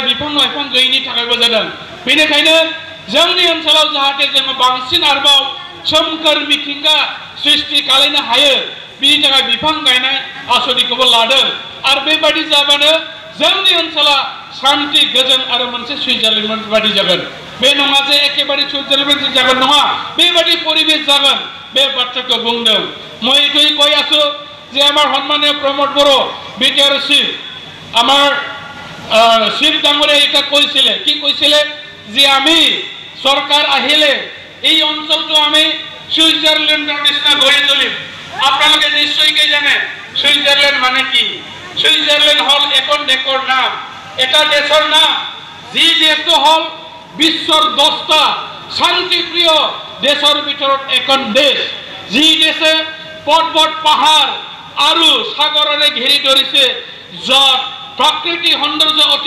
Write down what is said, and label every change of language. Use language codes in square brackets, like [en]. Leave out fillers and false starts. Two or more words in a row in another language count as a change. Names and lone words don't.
[brx] बिफां लाइफां गैयिनि थाखायबो जादों बेनिखायनो जोंनि ओनसोलाव जाहाथे जोङो बांसिन आरोबाव सोमखोर मिथिंगा सृष्टि खालामनो हायो बिनि थाखाय बिफां गायनाय आसनिखौबो लादों आरो बेबायदि जाबानो जोंनि ओनसोला शान्ति गोजोन आरो मोनसे सुइजारलेण्ड बायदि जागोन बे नङा जे एखेबारे सुइजारलेण्ड जागोन नङा बेबायदि परिबेश जागोन बे बाथ्राखौ बुंदों [as] মই এইটোই কৈ আছো যে আমার সম্মানীয় প্রমোদ বড় বিটিআর চিফ আমার চিফ ডাঙরে এটা কৈছিলে কি কৈছিলে যে আমি সরকার আহিলে এই অঞ্চলটো আমি সুইজারল্যান্ডের নিচিনা গড়ি তুলিম আপনাদের নিশ্চয়ই জানে সুইজারল্যান্ড মানে কি সুইজারল্যান্ড হল এখন দেশৰ নাম এটা দেশৰ নাম যি দেশটো হল বিশ্বৰ 10টা শান্তিপ্ৰিয় দেশৰ ভিতৰত এখন দেশ যি দেশে পৰ্বত পাহাৰ আৰু সাগৰেৰে ঘেৰি ধৰিছে যত প্ৰকৃতি সৌন্দৰ্য অতি